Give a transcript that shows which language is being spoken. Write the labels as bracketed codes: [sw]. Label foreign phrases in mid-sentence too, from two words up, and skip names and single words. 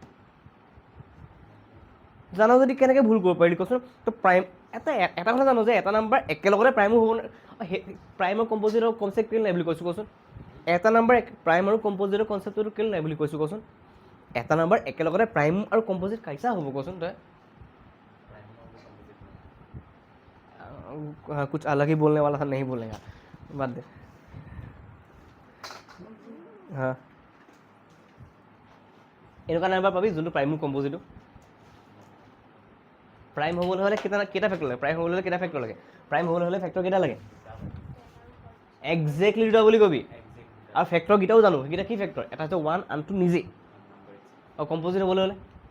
[as] জানো যদি কেনেকৈ ভুল কৰিব পাৰিলি কচোন তই প্ৰাইম এটা কথা জানো যে এটা নম্বৰ একেলগতে প্ৰাইমো হ'ব প্ৰাইম আৰু কম্পজিটৰ কনচেপ্ট কেলৈ নাই বুলি কৈছোঁ কচোন এটা নম্বৰ প্ৰাইম আৰু কম্পজিটৰ কনচেপ্টটো কেলৈ নাই বুলি কৈছোঁ কচোন এটা নম্বৰ একেলগতে প্ৰাইম আৰু কম্পজিট কাইছা হ'ব কচোন তই [hi] कुछ अलग ही बोलने वाला था नहीं बोलेगा बात दे हाँ [as] এনেকুৱা নাম্বাৰ পাবি যোনটো প্ৰাইম কম্পজিটো প্ৰাইম হ'বলৈ হ'লে কেইটা ফেক্টৰ লাগে প্ৰাইম হ'বলৈ হ'লে কেইটা ফেক্টৰ লাগে প্ৰাইম হ'বলৈ হ'লে ফেক্টৰ কেইটা লাগে একজেক্টলি দুটা বুলি কবি আৰু ফেক্টৰ কেইটাও জানো সেইকেইটা কি ফেক্টৰ এটা হৈছে 1 আনটো নিজে আৰু কম্পজিট হ'বলৈ হ'লে